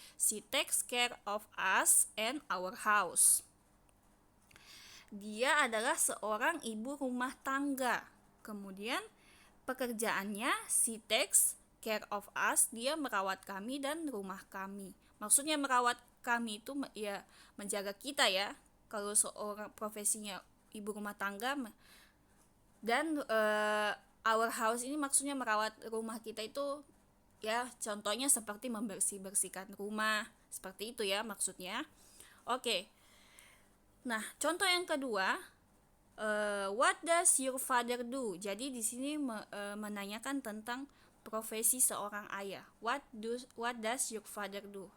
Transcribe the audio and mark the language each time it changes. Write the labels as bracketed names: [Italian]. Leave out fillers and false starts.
[English] She takes care of us and our house. [Indonesian] Dia adalah seorang ibu rumah tangga. Kemudian pekerjaannya [English] she takes care of us, [Indonesian] dia merawat kami dan rumah kami. Maksudnya merawat kami itu ya menjaga kita ya. Kalau seorang profesinya ibu rumah tangga dan [English] our house [Indonesian] ini maksudnya merawat rumah kita itu ya contohnya seperti membersihkan rumah, seperti itu ya maksudnya. Oke. [English] Nah, [Indonesian] contoh yang kedua, [English] what does your father do? [Indonesian] Jadi di sini menanyakan tentang profesi seorang ayah. [English] What does your father do?